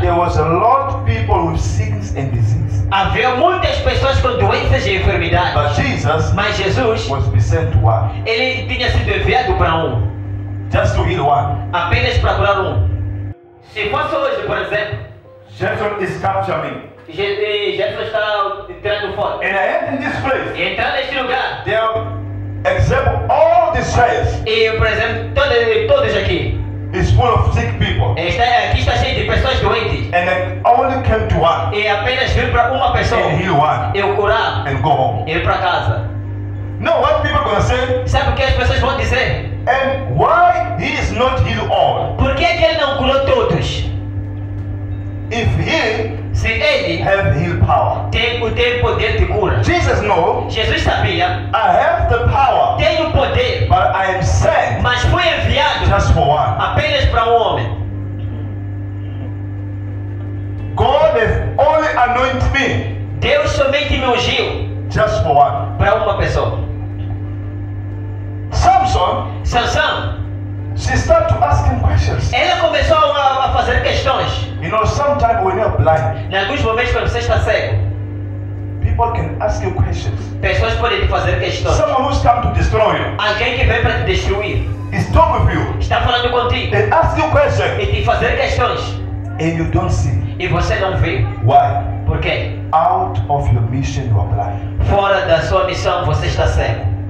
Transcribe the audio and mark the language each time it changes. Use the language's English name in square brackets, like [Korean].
[English] there was a lot of people with sickness and disease. [Portuguese] Havia muitas pessoas com doenças e enfermidades. [English] But Jesus [Portuguese] Mas Jesus, [English] was sent to one, [Portuguese] ele tinha sido enviado para um. [English] just to heal one. [Portuguese] Apenas para curar um. Se fosse hoje, por exemplo, [English] Jefferson is capturing me. [Portuguese] Jesus está tirando foto. [English] And I enter in this place. [Portuguese] Entrar neste lugar. [English] They'll example all the chairs. [Portuguese] E, por exemplo, todos aqui. [English] It's full of sick people. [Portuguese] Aqui está cheio de pessoas doentes. [English] And I only came to one [Portuguese] E apenas vir para uma pessoa. [English] and heal one [Portuguese] Eu curar. [English] and go home. [Portuguese] Ir para casa. [English] No, what people gonna say? [Portuguese] Sabe o que as pessoas vão dizer? [English] And why he is not healed all? [Portuguese] Por que ele não curou todos? [English] If he [Portuguese] Se ele [English] have healed power. [Portuguese] tem poder de cura. [English] Jesus know [Portuguese] Jesus sabia, [English] I have the power, [Portuguese] tem o poder, [English] but I am sent [Portuguese] mas foi enviado [English] just for one. [Portuguese] apenas para um homem. [English] God has only anointed me [Portuguese] Deus somente me ungiu [English] just for one. [Portuguese] para uma pessoa. [English] Samson, [Portuguese] Sansão, [English] she started to ask him questions. [Portuguese] ela começou a fazer questões. [English] You know, sometimes when you're blind, [Portuguese] Em alguns momentos, quando você está cego, [English] people can ask you questions. [Portuguese] pessoas podem te fazer questões. [English] Someone who's come to destroy you [Portuguese] Alguém que vem para te destruir [English] is talking with you. [Portuguese] está falando contigo [English] They ask you questions [Portuguese] e te fazer questões [English] and you don't see. [Portuguese] e você não vê. [English] Why? [Portuguese] Por quê? [English] Out of your mission you are blind. [Portuguese] Fora da sua missão você está cego.